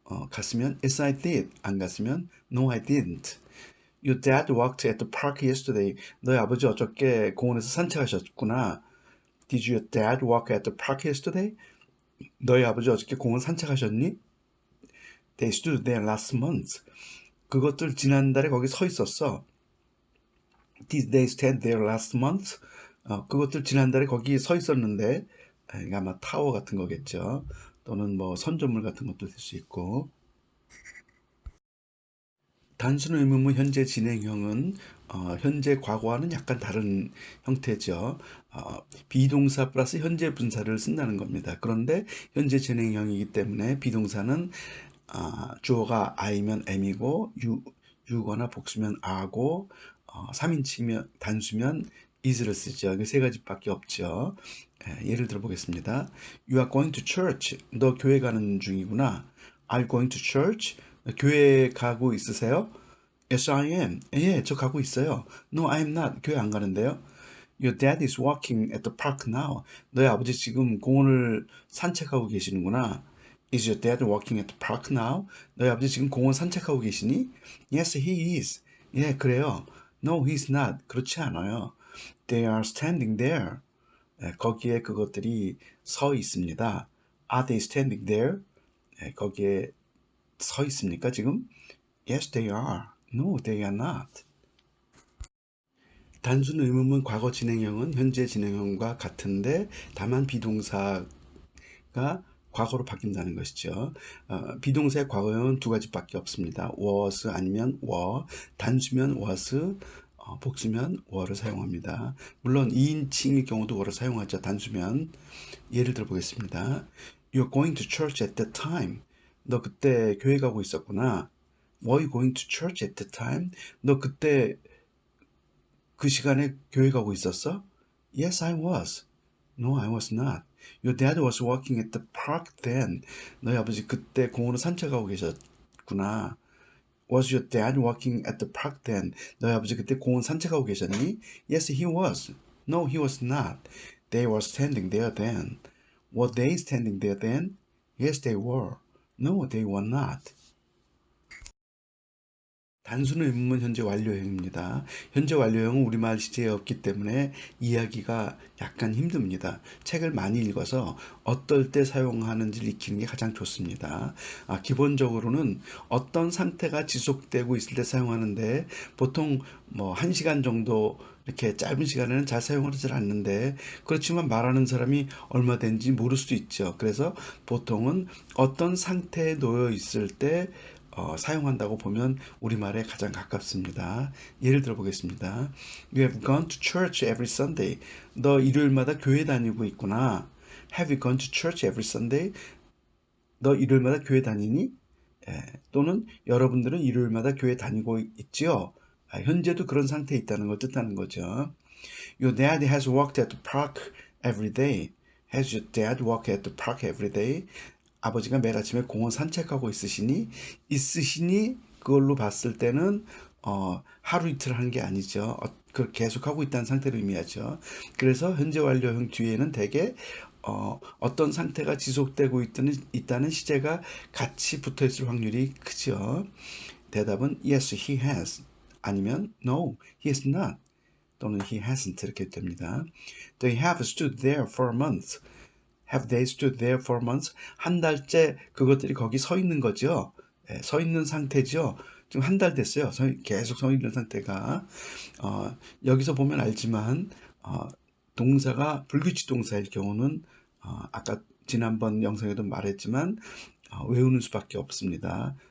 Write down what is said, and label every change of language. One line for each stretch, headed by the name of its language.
Korean: 갔으면
English: yes, I did.
Korean: 안 갔으면
English: no, I didn't. Your dad walked at the park yesterday.
Korean: 너희 아버지 어저께 공원에서 산책하셨구나.
English: Did your dad walk at the park yesterday?
Korean: 너희 아버지 어저께 공원 산책하셨니?
English: They stood there last month.
Korean: 그것들 지난달에 거기 서 있었어.
English: Did they stand there last month?
Korean: 그것들 지난달에 거기 서 있었는데, 아마 타워 같은 거겠죠. 또는 뭐 선조물 같은 것도 될 수 있고. 단순 의문문 현재 진행형은 현재 과거와는 약간 다른 형태죠. 비동사 플러스 현재 분사를 쓴다는 겁니다. 그런데 현재 진행형이기 때문에 비동사는 주어가 I면 M이고 유거나 복수면 R고 3인칭이면 단수면 is를 쓰죠. 그 세 가지밖에 없죠. 예를 들어 보겠습니다.
English: You are going to church.
Korean: 너 교회 가는 중이구나.
English: Are you going to church?
Korean: 교회 가고 있으세요?
English: Yes, I am.
Korean: 예, 저 가고 있어요.
English: No, I'm not.
Korean: 교회 안 가는데요.
English: Your dad is walking at the park now.
Korean: 너희 아버지 지금 공원을 산책하고 계시는구나.
English: Is your dad walking at the park now?
Korean: 너희 아버지 지금 공원 산책하고 계시니?
English: Yes, he is.
Korean: 예, 그래요.
English: No, he's not.
Korean: 그렇지 않아요.
English: They are standing there.
Korean: 거기에 그것들이 서 있습니다.
English: Are they standing there?
Korean: 거기에 서 있습니까, 지금?
English: Yes, they are. No, they are not.
Korean: 단순 의문문 과거 진행형은 현재 진행형과 같은데 다만 비동사가 과거로 바뀐다는 것이죠. 비동사의 과거형은 두 가지밖에 없습니다. was 아니면 were, 단수면 was, 복수면 were를 사용합니다. 물론 2인칭일 경우도 were를 사용하죠. 단수면. 예를 들어 보겠습니다.
English: You're going to church at that time.
Korean: 너 그때 교회 가고 있었구나.
English: Were you going to church at that time?
Korean: 너 그때 그 시간에 교회 가고 있었어?
English: Yes, I was. No, I was not. Your dad was walking at the park then.
Korean: 너희 아버지 그때 공원을 산책하고 계셨구나.
English: Was your dad walking at the park then?
Korean: 너희 아버지 그때 공원 산책하고 계셨니?
English: Yes, he was. No, he was not. They were standing there then. Were they standing there then? Yes, they were. No, they were not.
Korean: 단순 의문문 현재 완료형입니다. 현재 완료형은 우리말 시제에 없기 때문에 이해하기가 약간 힘듭니다. 책을 많이 읽어서 어떨 때 사용하는지를 익히는 게 가장 좋습니다. 기본적으로는 어떤 상태가 지속되고 있을 때 사용하는데 보통 뭐 1시간 정도 이렇게 짧은 시간에는 잘 사용하지 않는데 그렇지만 말하는 사람이 얼마 된지 모를 수도 있죠. 그래서 보통은 어떤 상태에 놓여 있을 때 사용한다고 보면 우리말에 가장 가깝습니다. 예를 들어 보겠습니다.
English: You have gone to church every Sunday.
Korean: 너 일요일마다 교회 다니고 있구나.
English: Have you gone to church every Sunday?
Korean: 너 일요일마다 교회 다니니? 또는 여러분들은 일요일마다 교회 다니고 있지요? 현재도 그런 상태에 있다는 걸 뜻하는 거죠.
English: Your dad has walked at the park every day. Has your dad walked at the park every day?
Korean: 아버지가 매일 아침에 공원 산책하고 있으시니 그걸로 봤을 때는 하루 이틀 하는 게 아니죠. 계속하고 있다는 상태를 의미하죠. 그래서 현재 완료형 뒤에는 대개 어떤 상태가 지속되고 있다는 시제가 같이 붙어 있을 확률이 크죠. 대답은
English: yes, he has
Korean: 아니면
English: no, he has not
Korean: 또는
English: he hasn't
Korean: 이렇게 됩니다.
English: They have stood there for a month. Have they stood there for months?
Korean: 한 달째 그것들이 거기 서 있는 거죠. 서 있는 상태죠. 지금 한 달 됐어요. 계속 서 있는 상태가. 여기서 보면 알지만 동사가 불규칙 동사일 경우는 아까 지난번 영상에도 말했지만 외우는 수밖에 없습니다.